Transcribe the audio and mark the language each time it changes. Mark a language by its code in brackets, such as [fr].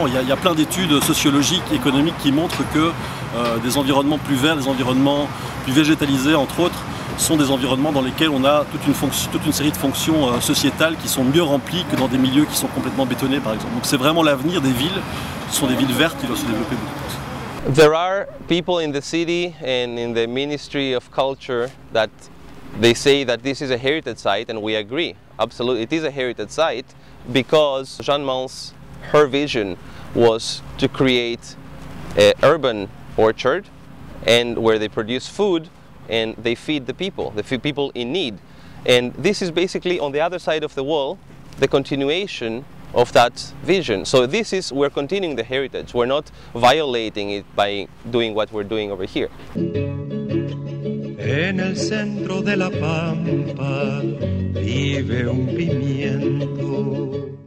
[fr] Il y a plein d'études sociologiques, économiques qui montrent que des environnements plus verts, des environnements plus végétalisés, entre autres, sont des environnements dans lesquels on a toute une série de fonctions sociétales qui sont mieux remplies que dans des milieux qui sont complètement bétonnés, par exemple. Donc c'est vraiment l'avenir des villes. Ce sont des villes vertes qui doivent se développer beaucoup plus. [en] There are people in the city and in the Ministry of Culture that they say that this is a heritage site, and we agree. Absolutely, it is a heritage site because Jeanne Mans, her vision was to create an urban orchard and where they produce food and they feed the people in need. And this is basically on the other side of the wall, the continuation of that vision. So we're continuing the heritage. We're not violating it by doing what we're doing over here. [es] En el centro de la pampa vive un pimiento